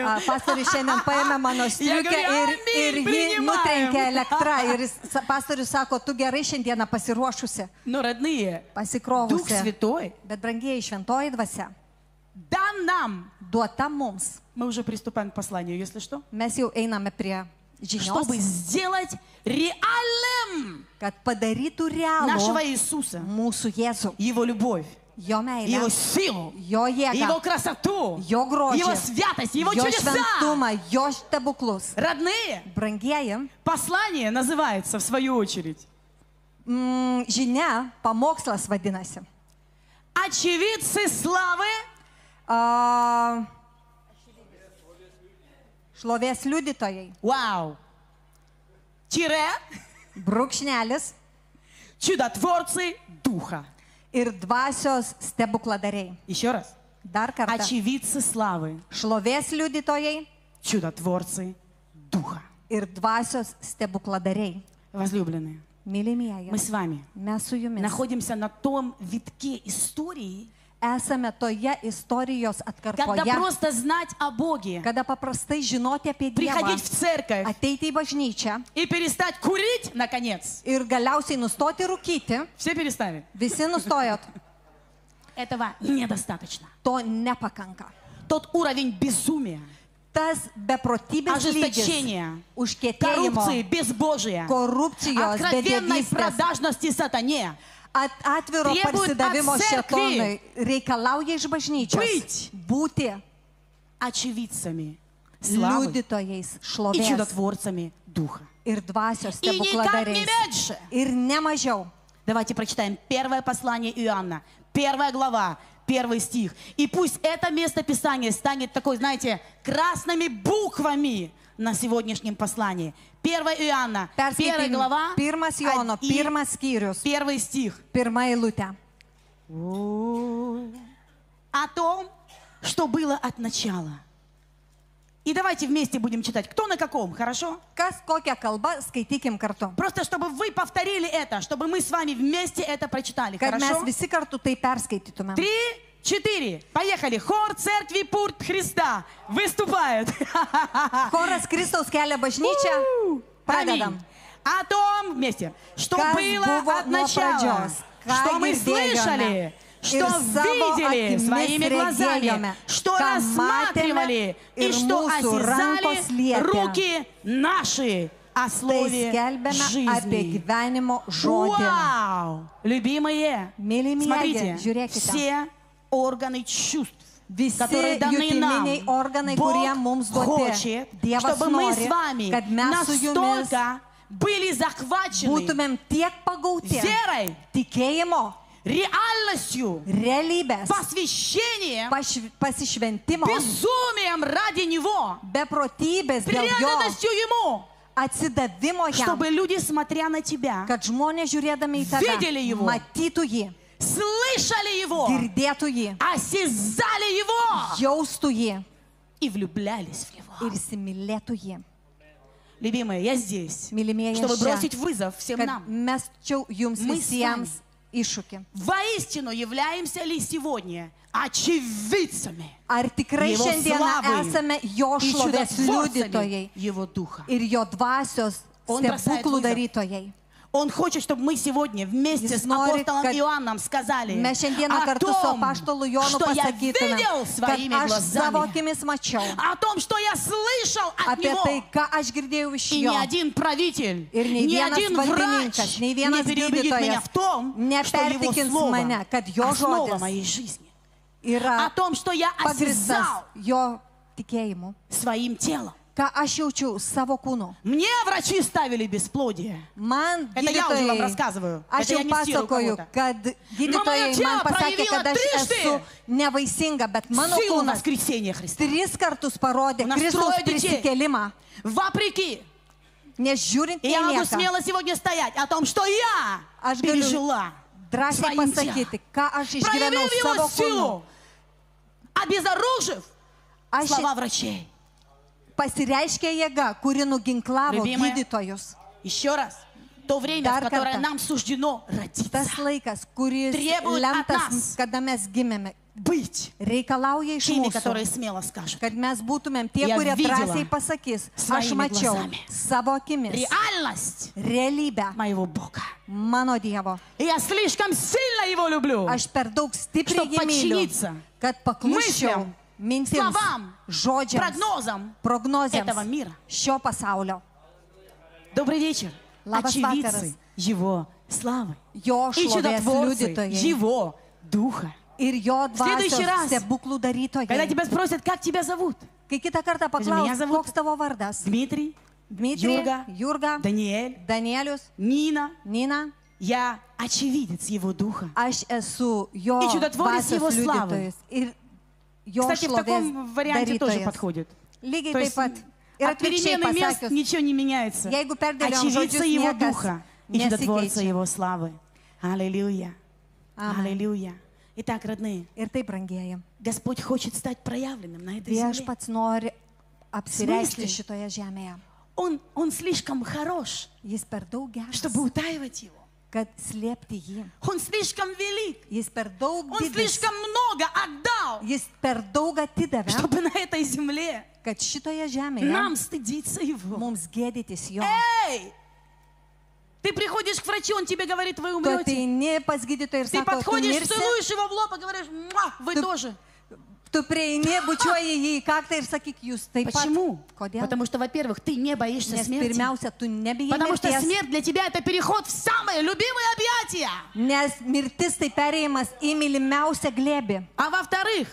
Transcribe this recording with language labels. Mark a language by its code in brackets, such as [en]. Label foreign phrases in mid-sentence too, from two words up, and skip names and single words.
[lt] Pastorius šiandien paėmė mano striukę ir jį priimam. nutrenkė elektrą. Ir pastorius sako, tu gerai šiandieną pasiruošusi, [ru] Но, родные, Дух [lt] pasikrovusi. [ru] Святой [lt] Bet brangieji, šventoji dvasia [ru] дан нам. [lt] duota mums. [ru] Мы уже приступаем к посланию, если что. [lt] Mes jau einame prie [ru] Чтобы [lt] žinios, [ru] сделать реальным [lt] kad padarytų [ru] нашего [lt] realų [ru] Иисуса, [lt] mūsų Jėzų, [ru] Его любовь, [lt] jo [ru] Его [lt] meilę, [ru] силу, [lt] jo [ru] Его [lt] jėgą, [ru] красоту, [lt] jo grožį, [ru] Его святость, Его [lt] jo [ru] чудеса. [lt] šventumą, jo stebuklus. [ru] Родные, [lt] Brangieji, [ru] послание называется, в свою очередь, [lt] žinia, pamokslas vadinasi. [ru] очевидцы славы [lt] Šlovės liudytojai. [ru] Вау. Тире. [lt] Brūkšnelis [ru] Чудотворцы Духа. [lt] ir dvasios stebukladariai. [ru] Еще раз. [lt] Dar kartą. [ru] Очевидцы славы. [lt] Šlovės liudytojai [ru] Чудотворцы Духа. [lt] ir dvasios stebukladariai. [ru] Возлюбленные, [lt] Mylimieji, [ru] мы с вами [lt] mes su jumis [ru] находимся на том витке истории, [lt] esame toje istorijos [ru] когда [lt] atkarpoje, [ru] просто знать о Боге, [lt] kada paprastai žinoti apie Dievą, [ru] приходить в церковь [lt] ateiti į bažnyčią [ru] и перестать курить, наконец. [lt] ir galiausiai nustoti rūkyti. [ru] Все перестали. [lt] Visi nustojot. [ru] Этого недостаточно. [lt] To nepakanka. [ru] Тот уровень безумия, [lt] Tas beprotybės lygis, [ru] ожесточения, [lt] užkietėjimo, [ru] коррупции, безбожия, [lt] korupcijos, [ru] откровенной [lt] bedėvystės, [ru] продажности сатане, [lt] atviro [ru] Требует [lt] parsidavimo [ru] от церкви [lt] šėtonui reikalauja iš bažnyčios [ru] быть [lt] būti [ru] очевидцами славы [lt] liudytojais [ru] и [lt] šlovės [ru] чудотворцами Духа. [lt] ir dvasios [ru] И никак не [lt] stebukladariais. [ru] меньше. [lt] Ir ne mažiau. [ru] Давайте прочитаем первое послание Иоанна, 1 глава, 1 стих. И пусть это место Писания станет такой, знаете, красными буквами на сегодняшнем послании. 1 Иоанна, 1 [lt] Perskaitykim [ru] глава, [lt] 1 Jono, [ru] и [lt] 1 skyrius, [ru] 1 стих. [lt] 1 eilutė. [ru] О том, что было от начала. И давайте вместе будем читать. Кто на каком, хорошо? [lt] Kas kokią kalbą, skaitykim kartu. [ru] Просто чтобы вы повторили это, чтобы мы с вами вместе это прочитали, [lt] Kad mes [ru] хорошо? [lt] visi kartu tai perskaitytume. [ru] 3, 4. Поехали. Хор церкви Пурт Христа выступает. [lt] Choras Kristaus kelia bažnyčią. Pradedam. [ru] Аминь. О том вместе, что [lt] Kas [ru] было [lt] buvo [ru] от [lt] nuo [ru] начала, [lt] pradžios, ką [ru] что мы [lt] girdėjome [ru] слышали, что [lt] ir savo [ru] видели [lt] akimis [ru] своими глазами, [lt] regėjome, [ru] что [lt] ką [ru] рассматривали [lt] matėme [ru] и [lt] ir [ru] что [lt] mūsų rankos [ru] осязали [lt] lietė. [ru] руки наши о [lt] Tai [ru] слове [lt] skelbėme apie [ru] жизни. [lt] gyvenimo žodį. [ru] Вау! Любимые, [lt] Mylimieji, [ru] смотрите, [lt] žiūrėkite. [ru] все органы чувств, [lt] Visi [ru] которые даны нам, [lt] jutiminiai organai, [ru] Бог [lt] kurie mums duoti. [ru] хочет, [lt] Dievas [ru] чтобы мы с [lt] nori, [ru] вами [lt] kad mes su jumis [ru] настолько были захвачены [lt] būtumėm tiek pagauti [ru] верой, [lt] tikėjimo, [ru] реальностью, [lt] realybės, [ru] посвящением, [lt] pasišventimo, [ru] безумием ради Него, [lt] beprotybės dėl jo, [ru] преданностью Ему, [lt] atsidavimo jam, [ru] чтобы люди, смотря на Тебя, [lt] kad žmonės žiūrėdami į [ru] Videli [lt] tave [ru] его. [lt] matytų jį, [ru] слышали Его, [lt] girdėtų jį, [ru] осязали Его [lt] jaustų jį [ru] и влюблялись в Него. [lt] ir įsimylėtų jį. [ru] Любимые, я здесь, [lt] Mylimieji, [ru] чтобы [lt] aš [ru] бросить [lt] čia, [ru] вызов всем [lt] kad [ru] нам. [lt] mesčiau jums [ru] Мы с [lt] visiems iššūkį. [ru] Воистину являемся ли сегодня очевидцами [lt] Ar tikrai Dievo šiandieną [ru] slavai [lt] esame jo [ru] и [lt] šlovės [ru] чудотворцами [lt] liudytojai [ru] Его Духа? [lt] ir jo dvasios [ru] Он бросает [lt] stebuklų [ru] вызов. [lt] darytojai? [ru] Он хочет, чтобы мы сегодня вместе [lt] Jis [ru] с [lt] nori, [ru] апостолом [lt] kad [ru] Иоанном сказали [lt] Mes šiandieną [ru] о [lt] kartu su [ru] том, [lt] apaštalu Jonu [ru] что я [lt] pasakytume, [ru] видел [lt] kad [ru] своими [lt] aš savo [ru] глазами, [lt] akimis mačiau [ru] о том, что я слышал от [lt] apie [ru] него. [lt] tai, ką aš girdėjau iš [ru] И [lt] jo. [ru] ни один правитель, [lt] Ir nei [ru] ни [lt] vienas [ru] один врач [lt] valdininkas, nei [ru] не [lt] vienas [ru] переубедит меня [lt] gydytojas [ru] в том, что его [lt] nepertikins [ru] слово [lt] mane, kad jo [ru] основа [lt] žodis [ru] моей жизни. О [lt] yra [ru] том, что я [lt] pagristas [ru] осязал [lt] jo tikėjimu, [ru] своим телом. [lt] ką aš jaučiu savo kūnu. [ru] Мне врачи ставили бесплодие. [lt] Man [ru] Это я уже вам [lt] gydytojai, [ru] рассказываю. [lt] aš [ru] Это я [lt] jau [ru] не цитирую [lt] pasakoju, [ru] кого-то. [lt] kad gydytojai [ru] тело [lt] man pasakė, [ru] проявило [lt] kad aš [ru] трижды [lt] esu nevaisinga, bet mano [ru] Силу [lt] kūnas [ru] воскресения Христа. [lt] 3 kartus parodė [ru] У нас [lt] Kristaus [ru] трое детей. [lt] prisikėlimą. [ru] Вопреки. [lt] Nežiūrint [ru] И [lt] į [ru] я могу [lt] nieką, [ru] смело сегодня стоять о том, что я [lt] aš galiu [ru] пережила [lt] drąsiai [ru] своим [lt] pasakyti, ką aš išgyvenau [ru] проявив [lt] savo [ru] его [lt] kūnu. [ru] силу, обезоружив [lt] Aš [ru] слова врачей. [lt] pasireiškė jėga, kuri nuginklavo [ru] Любимая. [lt] gydytojus. [ru] Еще раз. То время, в [lt] Dar [ru] которое [lt] kartą. [ru] нам суждено родиться, [lt] Tas laikas, kuris [ru] Требует от [lt] lemtas, [ru] нас [lt] kada mes gimėme, [ru] быть [lt] reikalauja iš [ru] теми, [lt] mūsų, [ru] которые смело скажут. [lt] kad mes būtumėm tie, [ru] Я [lt] kurie [ru] видела [lt] drąsiai pasakys, aš [ru] своими [lt] mačiau [ru] глазами [lt] savo akimis [ru] Реальность [lt] realybę [ru] моего Бога. [lt] mano Dievo. [ru] И я слишком сильно его люблю, [lt] Aš per daug stipriai [ru] чтобы [lt] jį myliu, [ru] подчиниться [lt] kad paklusčiau [ru] мыслям, [lt] mintims, [ru] словам, [lt] žodžiams, [ru] прогнозам [lt] prognozėms [ru] этого мира. [lt] šio pasaulio. [ru] Добрый вечер. [lt] Labas [ru] Очевидцы [lt] vakaras. [ru] Его славы [lt] Jo [ru] и [lt] šlovės [ru] чудотворцы [lt] liudytojai [ru] Его Духа. [lt] ir jo [ru] следующий раз, [lt] dvasios stebuklų [ru] Когда [lt] darytojai. [ru] тебя спросят, как тебя зовут? [lt] Kai kitą kartą [ru] меня [lt] paklaus, [ru] зовут [lt] koks tavo vardas? [ru] Дмитрий, [lt] Dmitrij, [ru] Jurga, [lt] Jurga, [ru] Даниэль, [lt] Danielius, [ru] Нина. [lt] Nina. [ru] Я очевидец Его Духа. [lt] Aš esu jo [ru] И чудотворец [lt] dvasios [ru] его славы. [lt] liudytojas ir jo [ru] Кстати, в [lt] šlovės [ru] таком варианте тоже [lt] darytojas. [ru] подходит. [lt] Lygiai [ru] То [lt] taip [ru] есть [lt] pat. Ir [ru] от [lt] atvirkščiai [ru] перемены мест [lt] pasakius, [ru] ничего не меняется. [lt] jeigu perdėliom [ru] Очевидца [lt] žodžius [ru] Его [lt] niekas [ru] Духа и чудотворца [lt] nesikeičia. [ru] Его славы. Аллилуйя. [lt] Amen. [ru] Аллилуйя. Итак, родные, [lt] Ir taip, brangieji, [ru] Господь хочет стать проявленным на этой земле. [lt] viešpats nori apsireikšti [ru] Smysli? [lt] šitoje žemėje. [ru] Он слишком хорош, [lt] Jis per daug geras, [ru] чтобы утаивать Его. [lt] kad slėpti jį. [ru] Он слишком велик. [lt] Jis per daug [ru] Он [lt] didis, [ru] слишком много отдал, [lt] jis per daug atidavė, [ru] чтобы на этой земле [lt] kad šitoje žemėje [ru] нам стыдиться Его. [lt] mums gėdytis jo. [ru] Эй! Ты приходишь к врачу, он тебе говорит, вы [lt] Tu [ru] умрете. [lt] ateini pas gydytoją ir [ru] Ты [lt] sako, tu [ru] подходишь, [lt] mirsi, [ru] целуешь его в лоб и говоришь, «Муа, вы Ты- тоже». [lt] tu prieini, bučiuoji jį į kaktą ir sakyk, jūs taip pat. [ru] Почему? [lt] Kodėl? [ru] Потому что, во-первых, ты не боишься [lt] Nes [ru] смерти. [lt] pirmiausia, tu nebijai [ru] Потому что [lt] mirties, [ru] смерть для тебя это переход в самые любимые объятия. [lt] nes mirtis tai perėjimas į mylimiausią glėbį. [ru] А во-вторых,